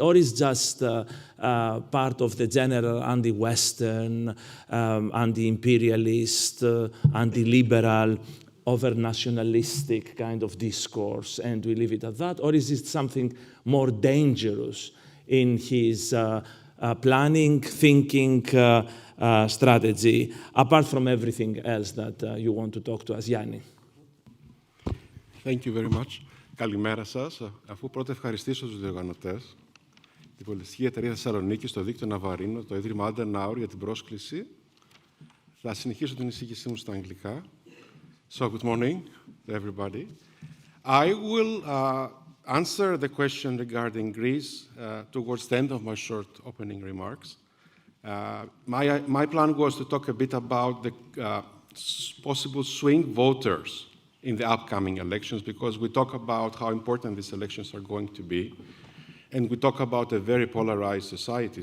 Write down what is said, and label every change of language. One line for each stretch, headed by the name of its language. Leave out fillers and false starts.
English: Or is just part of the general anti-Western, anti-imperialist, anti-liberal, over-nationalistic kind of discourse, and we leave it at that? Or is it something more dangerous in his planning, thinking, strategy, apart from everything else that you want to talk to us, Yanni? Thank you very much.
Greek: Καλημέρα σας. Αφού πρώτα ευχαριστήσω τους διοργανωτές, την Πολιτιστική Εταιρεία Θεσσαλονίκη, το Δίκτυο Ναβαρίνο, το Ίδρυμα Adenauer για την πρόσκληση, θα συνεχίσω την εισήγησή μου στα αγγλικά.
English: So, good morning to everybody. I will answer the question regarding Greece towards the end of my short opening remarks. My plan was to talk a bit about the possible swing voters in the upcoming elections, because we talk about how important these elections are going to be, and we talk about a very polarized society.